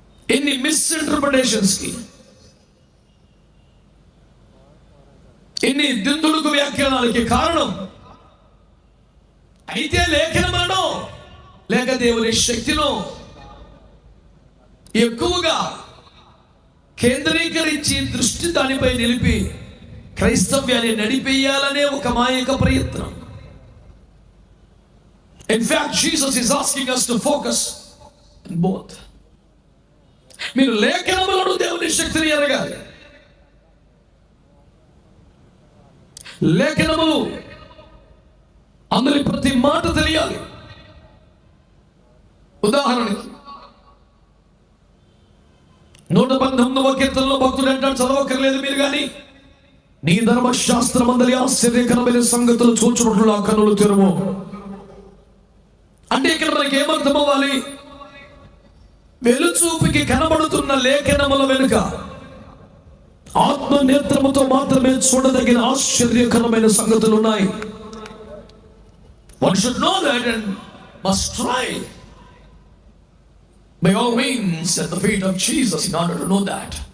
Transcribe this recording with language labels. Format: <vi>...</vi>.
<te>ఎన్ని మిస్ఇంటర్ప్రిటేషన్స్ కి, ఎన్ని దిందుడుకు వ్యాఖ్యానాలకి కారణం అయితే లేఖనములను లేక దేవుని శక్తిను ఎక్కువగా కేంద్రీకరించి దృష్టి దానిపై నిలిపి క్రైస్తవ్యాన్ని నడిపేయాలనే ఒక మాయక ప్రయత్నం.</te> <en>In fact, Jesus is asking us to focus on both.</en> <te>మీరు లేఖనములను దేవుని శక్తిని ఎరగాలి. లేఖనములు అందులో ప్రతి మాట తెలియాలి. ఉదాహరణకి 119వ కీర్తనలో భక్తుడు అంటాడు, చదవక్కర్లేదు మీరు కానీ, నీ ధర్మశాస్త్రమందలి ఆశ్చర్యకరమైన సంగతులు చూచున్నట్లు నా కన్నులు తెరువు. అంటే ఇక్కడ మనకి ఏమర్థం అవ్వాలి? వెలుచూపుకి కనబడుతున్న లేఖనముల వెనుక ఆత్మ నేత్రముతో మాత్రమే చూడదగిన ఆశ్చర్యకరమైన సంగతులు ఉన్నాయి.</te> <en>One should know that and must try by all means at the feet of Jesus in order to know that.</en>